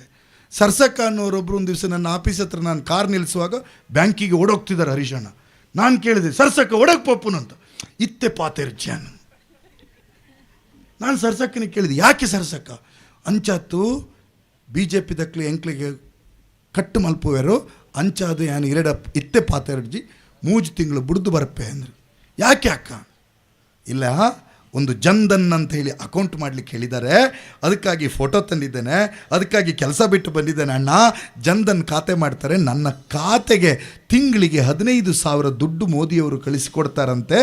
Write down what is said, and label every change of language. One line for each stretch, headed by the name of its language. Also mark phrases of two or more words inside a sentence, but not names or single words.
Kannada: ಸರ್ಸಕ್ಕ ಅನ್ನೋರೊಬ್ಬರು ಒಂದು ದಿವಸ ನನ್ನ ಆಫೀಸ್ ಹತ್ರ ನಾನು ಕಾರ್ ನಿಲ್ಲಿಸುವಾಗ ಬ್ಯಾಂಕಿಗೆ ಓಡೋಗ್ತಿದ್ದಾರೆ ಹರೀಶಣ್ಣ. ನಾನು ಕೇಳಿದೆ,
Tulu: ಸರ್ಸಕ್ಕ ಒಡಕ್ ಪಪ್ಪುನು ಅಂತ. ಇತ್ತೆ ಪಾತೇರ್ ಜಾನ್.
Kannada: ನಾನು ಸರ್ಸಕ್ಕನಿಗೆ ಕೇಳಿದೆ, ಯಾಕೆ ಸರ್ಸಕ್ಕ?
Tulu: ಅಂಚಾತು BJP ದಕ್ಲಿ ಎಂಕ್ಲಿಗೆ ಕಟ್ಟು ಮಲ್ಪುವೆರು ಅಂಚಾದು ಯಾನು 2 ಇತ್ತೆ ಪಾತೇರ್ಜಿ 3 ತಿಂಗಳು ಬುಡ್ದು ಬರಪ್ಪೆ ಅಂದರು.
Kannada: ಯಾಕೆ ಅಕ್ಕ? ಇಲ್ಲ, ಒಂದು ಜನ್ಧನ್ ಅಂತ ಹೇಳಿ ಅಕೌಂಟ್ ಮಾಡಲಿಕ್ಕೆ ಹೇಳಿದ್ದಾರೆ, ಅದಕ್ಕಾಗಿ ಫೋಟೋ ತಂದಿದ್ದೇನೆ, ಅದಕ್ಕಾಗಿ ಕೆಲಸ ಬಿಟ್ಟು ಬಂದಿದ್ದೇನೆ ಅಣ್ಣ. ಜನ್ಧನ್ ಖಾತೆ ಮಾಡ್ತಾರೆ, ನನ್ನ ಖಾತೆಗೆ ತಿಂಗಳಿಗೆ 15,000 ದುಡ್ಡು ಮೋದಿಯವರು ಕಳಿಸಿಕೊಡ್ತಾರಂತೆ.